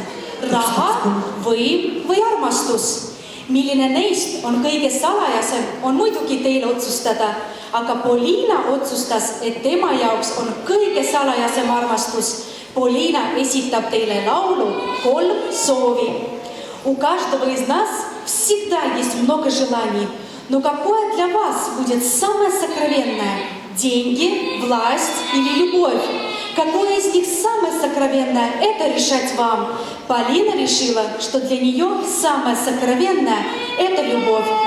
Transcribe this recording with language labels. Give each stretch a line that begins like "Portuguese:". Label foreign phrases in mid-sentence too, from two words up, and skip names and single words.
Estonian: Raha, võim või armastus? Milline neist on kõige salajasem, on muidugi teil otsustada, aga Poliina otsustas, et tema jaoks on kõige salajasem armastus. Poliina esitab teile laulu 3 soovi.
Russian: У каждого из нас всегда есть много желаний, но какое для вас будет самое сокровенное? Деньги, власть или любовь? Какое из них самое сокровенное? Это решать вам. Полина решила, что для нее самое сокровенное – это любовь.